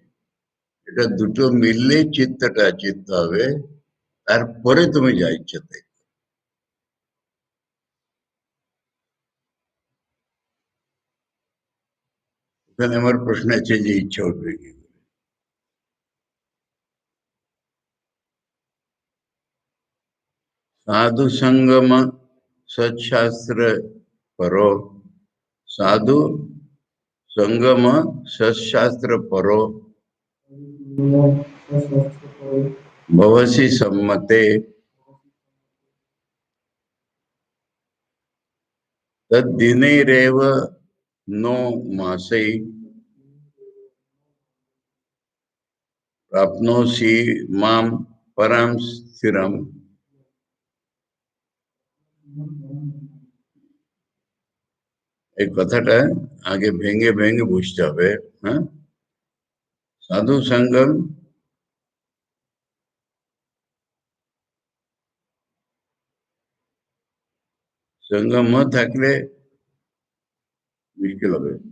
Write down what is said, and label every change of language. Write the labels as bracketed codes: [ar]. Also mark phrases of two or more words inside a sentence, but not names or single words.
[bn] এটা দুটো মিললে চিত্তটা চিত্ত হবে, তারপরে তুমি যা ইচ্ছা তাই। এখানে আমার প্রশ্ন আছে যে ইচ্ছা উঠবে কি করে? [sa] साधु संगम सत्शास्त्र परो, साधु संगम सत्शास्त्र परो, भवसी सम्मते, तद्दिनैरेव नो मासै, प्राप्नोषि माम पराम स्थिरम। [bn] এই কথাটা আগে ভেঙে ভেঙে বুঝতে হবে। হ্যাঁ, সাধু সঙ্গম, সঙ্গম থাকলে মুশকিল হবে।